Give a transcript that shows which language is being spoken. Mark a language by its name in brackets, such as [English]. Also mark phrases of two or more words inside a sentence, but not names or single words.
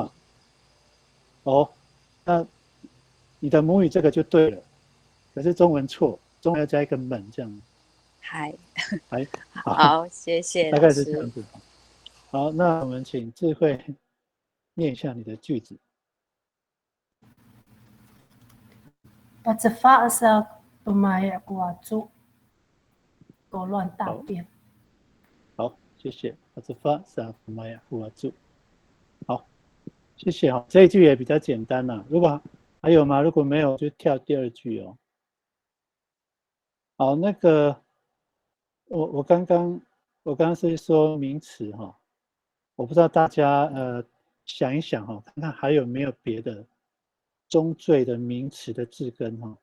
[Chinese] 个的话，哦，那你的母语这个就对了，可是中文错，中文要加一个们这样，嗨，哎，好，好，谢谢大概是这老师。样子。好，那我们请智慧念一下你的句子。 [Amis] Patsafa sa tumaya kuatsu [Chinese] 狗乱大便。好，谢谢。我是发萨福玛雅胡阿柱。好，谢谢哈。这一句也比较简单啦。如果还有吗？如果没有，就跳第二句哦。好，那个我刚刚是说名词哈，我不知道大家想一想哈，看看还有没有别的中缀的名词的字根哈。